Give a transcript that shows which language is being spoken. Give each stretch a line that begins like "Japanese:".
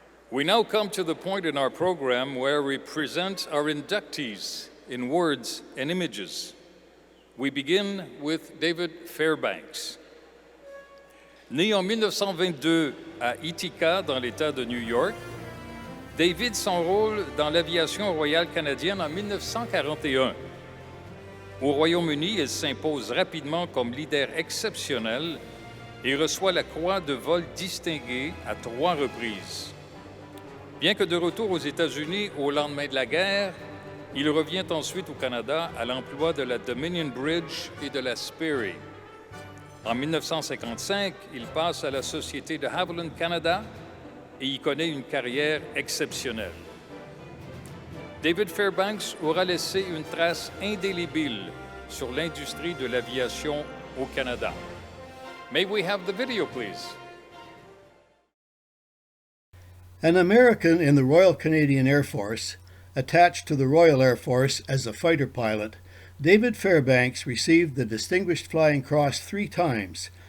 English: We now come to the point in our program where we present our inductees in words and images. We begin with David Fairbanks.
French: Né en 1922 à Ithaca, dans l'État de New York, David s'enrôle dans l'aviation royale canadienne en 1941. Au Royaume-Uni, il s'impose rapidement comme leader exceptionnel et reçoit la Croix de vol distinguée à 3 reprises. Bien que de retour aux États-Unis au lendemain de la guerre, il revient ensuite au Canada à l'emploi de la Dominion Bridge et de la Sperry. En 1955, il passe à la Société de Havilland Canada et y connaît une carrière exceptionnelle. David Fairbanks aura laissé une trace indélébile sur l'industrie de l'aviation au Canada.
English: May we have the video, please? An American in the Royal Canadian Air Force, attached to the Royal Air Force as a fighter pilot, David Fairbanks received the Distinguished Flying Cross 3 times.